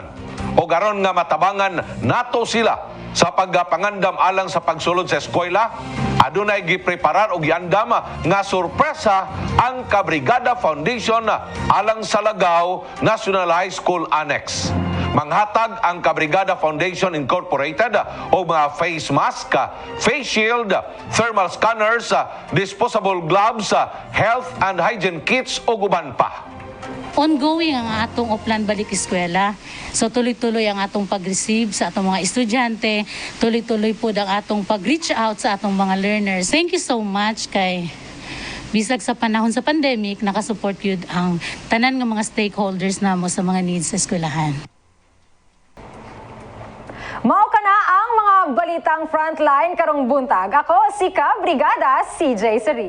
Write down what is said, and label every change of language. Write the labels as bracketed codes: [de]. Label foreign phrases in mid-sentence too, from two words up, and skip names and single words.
[ceb] O aron nga matabangan nato sila sa pagpangandam alang sa pagsulod sa eskwela. Adunay gipreparar og giandam nga sorpresa ang Kabrigada Foundation alang sa Lagaw National High School Annex. Manghatag ang Kabrigada Foundation Incorporated o mga [en] face mask, face shield, thermal scanners, disposable gloves, health and hygiene kits [ceb] o guban pa. Ongoing ang atong Oplan Balik Eskwela. So tuloy-tuloy ang atong pag-receive sa atong mga estudyante, tuloy-tuloy po ang atong pag-reach out sa atong mga learners. [en] Thank you so much [ceb] kay bisag sa panahon sa pandemic, nakasupport yun ang tanan ng mga stakeholders namo sa mga needs sa eskwelahan. Mao ka na ang mga balitang frontline karong buntag. Ako si Kabrigada CJ Serin.